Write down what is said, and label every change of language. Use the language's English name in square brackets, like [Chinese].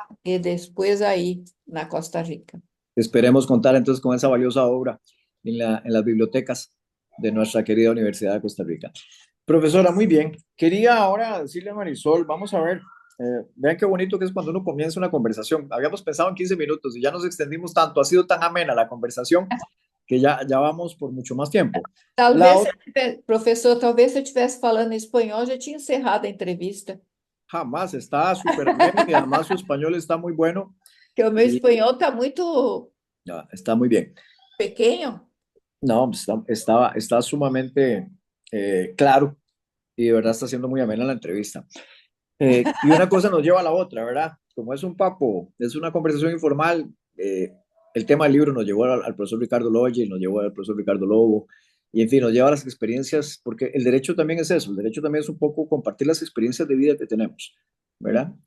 [Portuguese] e depois aí na Costa Rica. [Spanish] Esperemos contar entonces con esa valiosa obra en las bibliotecas de nuestra querida Universidad de Costa Rica. Profesora, muy bien. Quería ahora decirle a Marisol, vamos a ver, vean qué bonito que es cuando uno comienza una conversación. Habíamos pensado en 15 minutos y ya nos extendimos tanto, ha sido tan amena la conversación que ya vamos por mucho más tiempo. [Portuguese] Talvez, professor, talvez se eu estivesse falando em espanhol, já tinha encerrado a entrevista, [Spanish] Jamás, está súper ameno y además su español está muy bueno [Portuguese] porque o meu [Spanish] y [Portuguese] espanhol está muito [Spanish] está muy bien. [Portuguese] pequeno. [Spanish] No, está sumamente claro y de verdad está siendo muy amena la entrevista. Y una cosa nos lleva a la otra, ¿verdad? Como es un papo, es una conversación informal, el tema del libro nos llevó al profesor Ricardo Loggi, nos llevó al profesor Ricardo Lobo, y en fin, nos lleva a las experiencias, porque el derecho también es eso, el derecho también es un poco compartir las experiencias de vida que tenemos, ¿verdad?